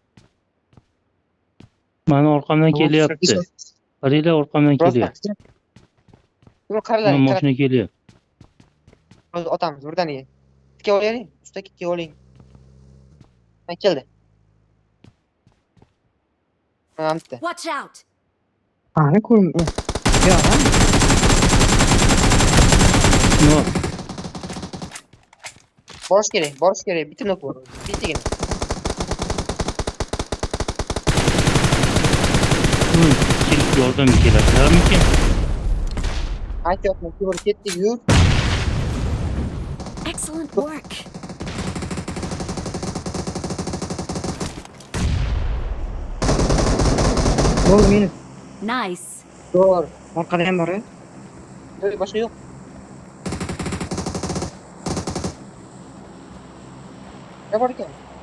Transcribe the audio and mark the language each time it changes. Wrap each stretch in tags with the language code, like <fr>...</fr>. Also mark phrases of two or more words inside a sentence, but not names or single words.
<uz>Mani orqamdan kelyapti. Qaranglar, orqamdan kelyapti. Temir qaranglar. Mana mashina kelyapti. Hozir otamiz birdaniga. Tikka olaylik, ustaga tikka oling. Ha, keldi. Mamta.</uz> <en>Watch out.</en> <uz>Qani ko'rim. Yo'q. No, Borish kerak. Bitta nok bor. Bittagina. kelib yordam keladimikin? Aytyapman, Temir ketdik, yur.</uz> <en>Excellent work.</en> <uz>Bo'ldi meni. Nice. To'g'ri. Orqada ham bor. Boshqa yo'q. Ne bor ekan?</uz>